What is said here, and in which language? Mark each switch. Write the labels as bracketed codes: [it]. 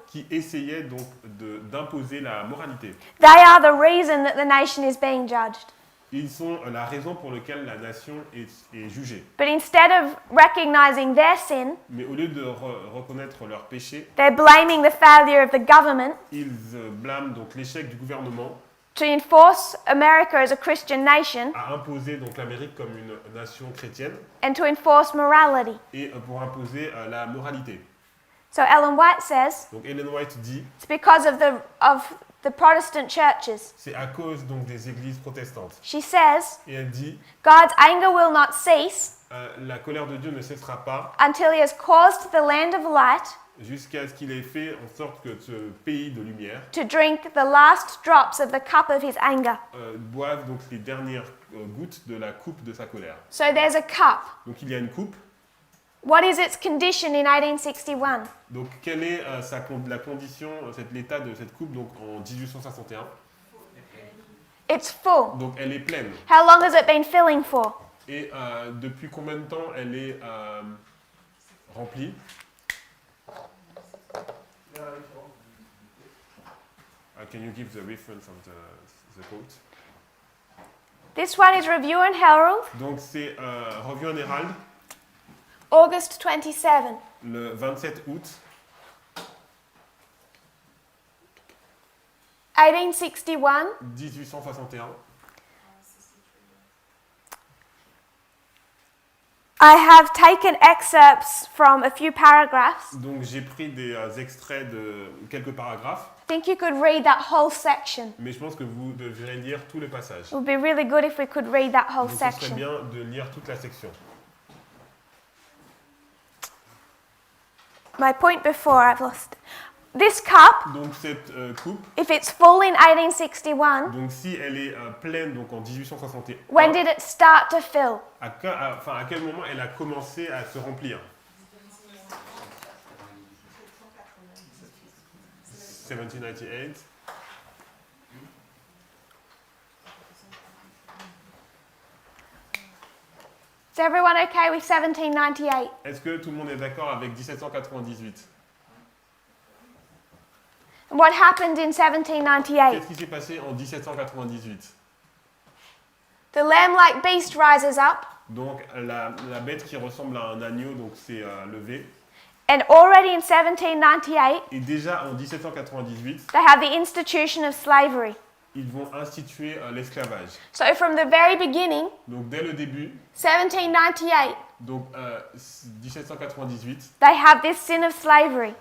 [fr] qui essayaient donc d'imposer la moralité. [en] They are the reason that the nation is being judged. [fr] Ils sont la raison pour laquelle la nation est jugée. [en] But instead of recognizing their sin, [fr] Mais au lieu de reconnaître leurs péchés, [en] they're blaming the failure of the government [fr] ils blâment donc l'échec du gouvernement [en] to enforce America as a Christian nation [fr] à imposer donc l'Amérique comme une nation chrétienne [en] and to enforce morality. [fr] et pour imposer la moralité. [en] So Ellen White says [fr] Donc Ellen White dit, [en] it's because of the Protestant churches. [fr] c'est à cause donc des églises protestantes. [en] She says [fr] Et elle dit, [en] God's anger will not cease [fr] la colère de Dieu ne cessera pas [en] until he has caused the land of light [fr] jusqu'à ce qu'il ait fait en sorte que ce pays de lumière [en] to drink the last drops of the cup of his anger. [fr] boive donc les dernières gouttes de la coupe de sa colère. [en] So there's a cup. [fr] Donc il y a une coupe. [en] What is its condition in 1861? [fr] Donc quelle est la condition, l'état de cette coupe donc en 1861? [en] It's full. [fr] Donc elle est pleine. [en] How long has it been filling for? [fr] Et depuis combien de temps elle est remplie? [en] Can you give the reference of the quote? This one is Review and Herald, [fr] Donc c'est Revue en Hérald, [en] August 27. [fr] le 27 août [en] 1861. [fr] 1861. [en] I have taken excerpts from a few paragraphs. [fr] Donc j'ai pris des extraits de quelques paragraphes, [en] I think you could read that whole section. [fr] mais je pense que vous devrez lire tous les passages. [en] It would be really good if we could read that whole [fr] Donc ce serait [en] section. [fr] bien de lire toute la section. [en] My point before, I've lost. This cup, [fr] Donc cette coupe, [en] if it's full in 1861, [fr] donc si elle est pleine donc en 1861, [en] when did it start to fill? [fr] à quel moment elle a commencé à se remplir? [en] 1798. Is everyone okay with 1798? [fr] Est-ce que tout le monde est d'accord avec 1798? [en] And what happened in 1798? [fr] Qu'est-ce qui s'est passé en 1798? [en] The lamb-like beast rises up, [fr] Donc la bête qui ressemble à un agneau donc s'est levée. [en] and already in 1798, [fr] Et déjà en 1798, [en] they have the institution of slavery. [fr] ils vont instituer l'esclavage. [en] So from the very beginning, [fr] Donc dès le début, [en] 1798, [fr] donc 1798, [en] they have this sin of slavery.